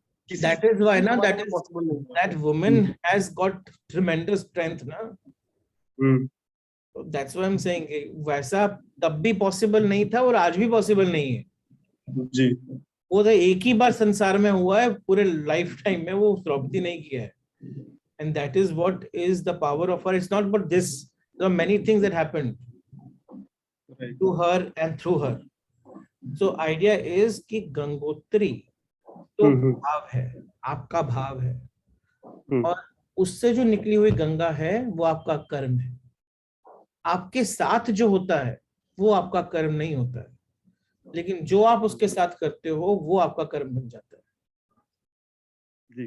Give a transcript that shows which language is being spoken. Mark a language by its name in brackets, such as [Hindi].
[English] that is why ना that woman has got tremendous strength ना. That's why I'm saying [Hindi] वैसा तब भी पॉसिबल नहीं था और आज भी पॉसिबल नहीं है. जी. वो तो एक ही बार संसार में हुआ है, पूरे लाइफ टाइम में वो द्रौपदी नहीं किया है. [English] And that is what is the power of her. It's not about this. There are many things that happened to her and through her. So idea is [Hindi] कि गंगोत्री तो भाव है, आपका भाव है, और उससे जो निकली हुई गंगा है वो आपका कर्म है. आपके साथ जो होता है वो आपका कर्म नहीं होता है, लेकिन जो आप उसके साथ करते हो वो आपका कर्म बन जाता है.